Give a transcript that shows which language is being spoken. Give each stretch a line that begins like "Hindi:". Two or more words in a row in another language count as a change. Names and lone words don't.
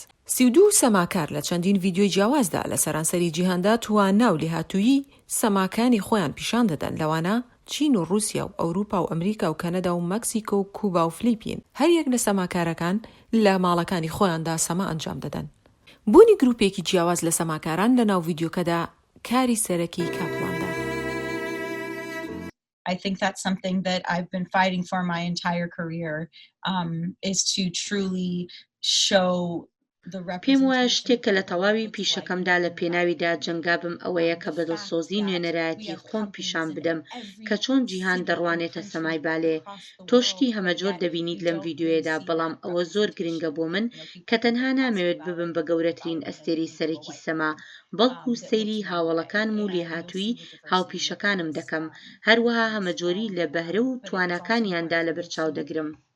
Central Kurdish: 32 سەماکار لە چەندین ڤیدیۆی جیاوازدا لە سەرانسەری جیهاندا تواننا و لێهاتوویی سەماکانی خۆیان پیشان دەدەن لەوانە چین و رووسیا و ئەوروپا و ئەمریکا و کەنەدا و مەکسیکۆ و کوبا و فلیپین هەر یەک لە سەماکارەکان لە ماڵەکانی خۆیاندا سەما ئەنجام دەدەن. بوونی گروپێکی جیاواز لە سەماکاران لە ناو ڤیدیۆکەدا کاری سەرەکی کاپلاندا.
English: I think that's something that I've been fighting for my entire career, is to truly show the representation.
Central Kurdish: پێم وایە شتێکە لە تەواوی پیشەکەمدا لە پێناویدا جەنگا بم ئەوەیە کە بەدڵسۆزی نوێنەرایەتی خۆم پیشان بدەم کە چۆن جیهان دەڕوانێتە سەمای بالێ. تۆشتی هەمەجۆر دەبینیت لەم ڤیدیۆیەدا بەڵام ئەوە زۆر گرنگە بۆ من کە تەنها نامەوێت ببم بە گەورەترین ئەستێرەی سەرەکی سەما بەڵکو سەیری هاوڵەکانم و لێهاتووی هاوپیشەکانم دەکەم هەروەها هەمەجۆری لە بەهرە و تواناکانیاندا لە بەرچاو دەگرم.